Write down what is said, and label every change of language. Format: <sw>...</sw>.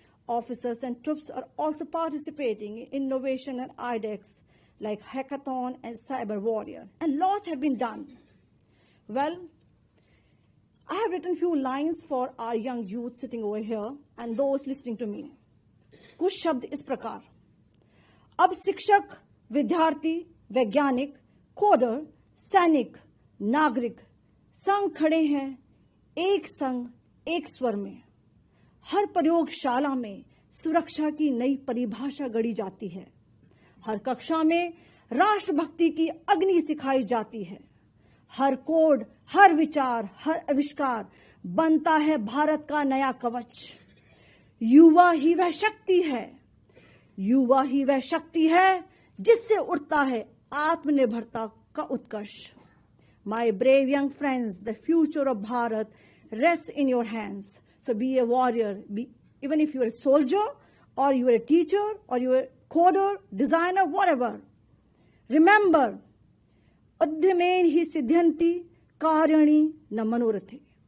<en>Officers and troops are also participating in innovation and IDEX like Hackathon and Cyber Warrior, and lots have been done. Well, I have written few lines for our young youth sitting over here and those listening to me.</en> <hi>कुछ शब्द इस प्रकार. अब शिक्षक, विद्यार्थी, वैज्ञानिक, coder, सैनिक, नागरिक संग खड़े हैं एक संग एक स्वर में. हर प्रयोगशाला में सुरक्षा की नई परिभाषा गढ़ी जाती है. हर कक्षा में राष्ट्रभक्ति की अग्नि सिखाई जाती है. हर कोड, हर विचार, हर आविष्कार बनता है भारत का नया कवच. युवा ही वह शक्ति है, युवा ही वह शक्ति है जिससे उठता है आत्मनिर्भरता का उत्कर्ष.</hi> <en>My brave young friends, the future of Bharat rests in your hands. So be a warrior, even if you are a soldier or you are a teacher or you are a coder, designer, whatever. Remember,</en> <sa>Udyameen hi siddhyanti karyani na manurati.</sa>